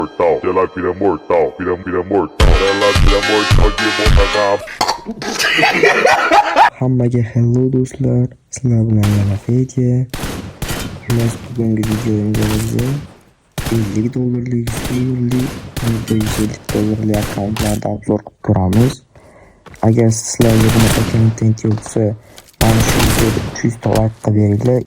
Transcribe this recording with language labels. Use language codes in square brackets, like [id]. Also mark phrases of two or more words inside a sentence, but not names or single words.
[pt] mortal, ela vira mortal, vira mortal, ela vira mortal de boca. [uz] Hammaga hello do'stlar, sizlar bilan yana Fedya. Xullas bugungi videomizda 50 dollarlik, 150 dollarlik akkauntlarni obzor qilib ko'ramiz. Agar sizlarga bunaqa kontent yoqsa, mana shu videoga 300 ta like qilib beringlar.